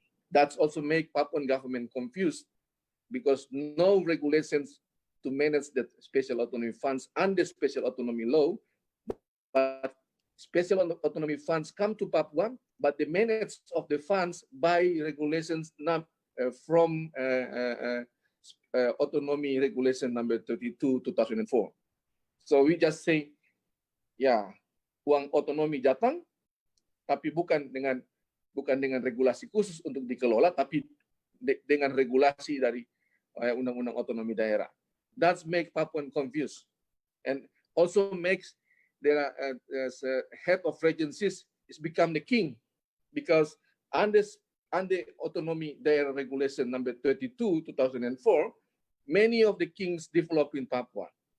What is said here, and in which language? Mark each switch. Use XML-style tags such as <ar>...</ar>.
<en>That's also make Papuan government confused because no regulations to manage the special autonomy funds under special autonomy law, but special autonomy funds come to Papua, but the management of the funds by regulations from autonomy regulation number 32 2004. So we just say,</en> <id>ya, uang otonomi datang, tapi bukan dengan regulasi khusus untuk dikelola, tapi dengan regulasi dari undang-undang otonomi daerah.</id> <en>That makes Papuan confused, and also makes their head of regencies is become the king, because under autonomy daerah regulation number 32 2004, many of the kings develop in Papua.</en>